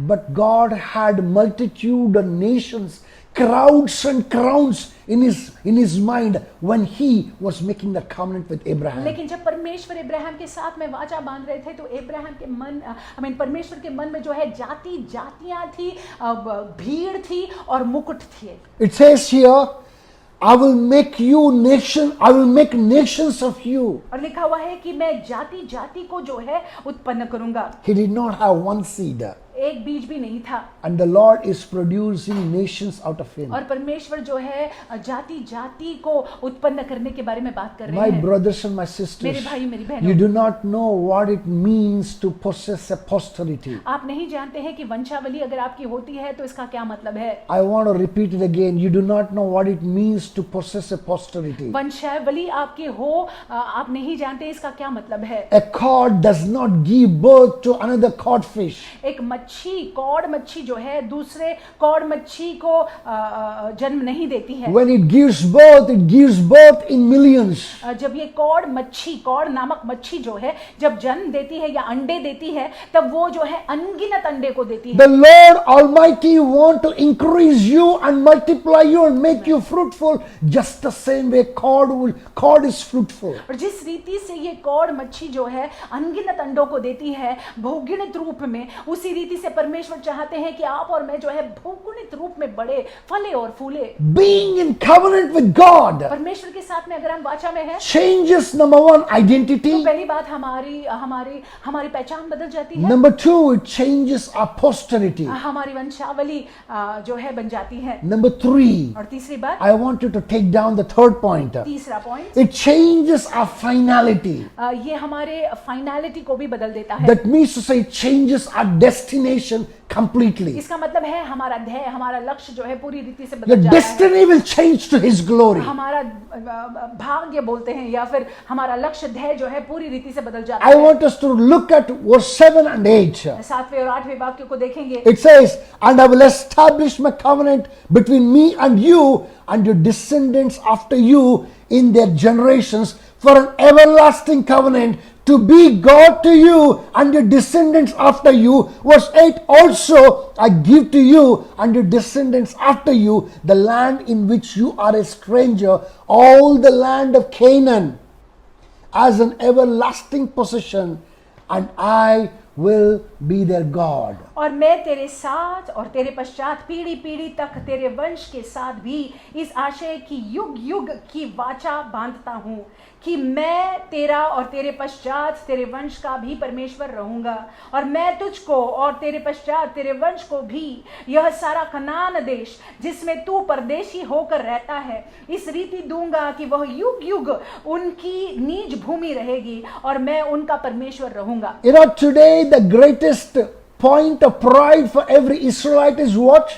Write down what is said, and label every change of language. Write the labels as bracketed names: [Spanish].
[English] But God had multitude of nations, crowds and crowns in his mind when he was making the covenant with Abraham. [Hindi] लेकिन जब परमेश्वर इब्राहिम के साथ में वाचा बांध रहे थे, तो इब्राहिम के मन परमेश्वर के मन में जो है जाति जातियां थी, भीड़ थी और मुकुट थे। [English] It says here, I will make nations of you. [Hindi] और लिखा हुआ है कि मैं जाति जाति को जो है उत्पन्न करूंगा। [English] He did not have one seed. [Hindi] एक बीज भी नहीं था, [English] And the Lord is producing nations out of him. [Hindi] और परमेश्वर जो है जाति जाति को उत्पन्न करने के बारे में बात कर रहे [English] My [Hindi] हैं। [English] brothers and my [Hindi] मेरे [English] sisters, [Hindi] भाई मेरी [English] you [Hindi] बहनों, [English] do not know what it means to possess a posterity. [Hindi] आप नहीं जानते हैं कि वंशावली अगर आपकी होती है तो इसका क्या मतलब है। [English] I want to repeat it again. You do not know what it means to possess a posterity. [Hindi] वंशावली आपकी हो, आप नहीं जानते इसका क्या मतलब है। [English] A cod does not give birth to another codfish. [Hindi] एक कौड़ मच्छी जो है दूसरे कौड़ मच्छी को जन्म नहीं देती है। [English] When it gives birth in millions. [Hindi] जब ये कौड़ नामक मच्छी जो है जब जन्म देती है या अंडे देती है, तब वो जो है अनगिनत अंडे को देती है। [English] The Lord Almighty want to increase you and multiply you and make you fruitful, just the same way cod is fruitful. [Hindi] और जिस रीति से ये कौड़ मच्छी जो है अनगिनत अंडों को देती है बहुगुणित रूप में, उसी रीति से परमेश्वर चाहते हैं कि आप और मैं जो है बहुगुणित रूप में बढ़े, फले और फूले। [English] Being in covenant with God [Hindi] परमेश्वर के साथ में अगर हम वाचा में हैं, [English] changes number one identity. [Hindi] तो पहली बात हमारी पहचान बदल जाती है। [English] Number two, it changes our posterity. [Hindi] हमारी वंशावली जो है बन जाती है। [English] Number three, [Hindi] और तीसरी बात, [English] I want you to take down the third point. [Hindi] तीसरा point, [English] It changes our finality. [Hindi] ये हमारे फाइनलिटी को भी बदल देता है। [English] That means to say it changes our destination completely. [Hindi] इसका मतलब है हमारा ध्येय, हमारा लक्ष्य जो है पूरी रीति से [English] Your [Hindi] बदल जाता है। [English] destiny will change to His glory. [Hindi] हमारा भाग्य बोलते हैं या फिर हमारा लक्ष्य ध्येय जो है पूरी रीति से बदल जाता [English] I [Hindi] है। [English] want us to look at verse 7 and 8. [Hindi] 7वें और 8वें वाक्य को देखेंगे। [English] It says, and I will establish my covenant between me and you and your descendants after you in their generations for an everlasting covenant to be God to you and your descendants after you. Verse 8, also I give to you and your descendants after you the land in which you are a stranger, all the land of Canaan as an everlasting possession, and I will be their God. [Hindi] और मैं तेरे साथ और तेरे पश्चात पीढ़ी पीढ़ी तक तेरे वंश के साथ भी इस आशय की युग युग की वाचा बांधता हूँ कि मैं तेरा और तेरे पश्चात तेरे वंश का भी परमेश्वर रहूंगा, और मैं तुझको और तेरे पश्चात तेरे वंश को भी यह सारा कनान देश जिसमें तू परदेशी होकर रहता है इस रीति दूंगा कि वह युग युग उनकी नीज भूमि रहेगी और मैं उनका परमेश्वर रहूंगा। [English] Today the greatest point of pride for every Israelite is what?